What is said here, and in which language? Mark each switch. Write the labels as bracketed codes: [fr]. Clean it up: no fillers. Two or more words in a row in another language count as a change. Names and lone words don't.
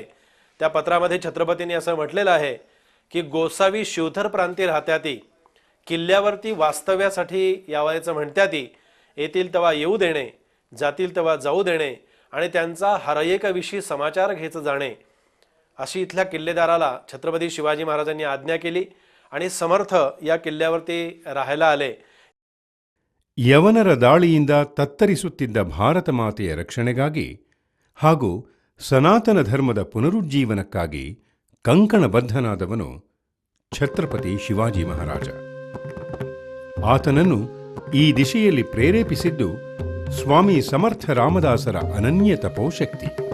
[mr] त्या पत्रामध्ये छत्रपतींनी असं म्हटलेलं आहे की गोसावी शिवथर प्रांती राहत्याती, किल्ल्यावरती वास्तव्यासाठी यावायचं म्हणत्याती, येतील तेव्हा येऊ देणे, जातील तेव्हा जाऊ देणे आणि त्यांचा हरएकाविषयी समाचार घ्यायचं जाणे, अशी इथल्या किल्लेदाराला छत्रपती शिवाजी महाराजांनी आज्ञा केली आणि समर्थ या किल्ल्यावरती राहायला आले. [kn] ಯವನರ ದಾಳಿಯಿಂದ ತತ್ತರಿಸುತ್ತಿದ್ದ ಭಾರತ ಮಾತೆಯ ರಕ್ಷಣೆಗಾಗಿ ಹಾಗೂ ಸನಾತನ ಧರ್ಮದ ಪುನರುಜ್ಜೀವನಕ್ಕಾಗಿ ಕಂಕಣಬದ್ಧನಾದವನು ಛತ್ರಪತಿ ಶಿವಾಜಿ ಮಹಾರಾಜ. ಆತನನ್ನು ಈ ದಿಶೆಯಲ್ಲಿ ಪ್ರೇರೇಪಿಸಿದ್ದು ಸ್ವಾಮಿ ಸಮರ್ಥ ರಾಮದಾಸರ ಅನನ್ಯ ತಪೋಶಕ್ತಿ.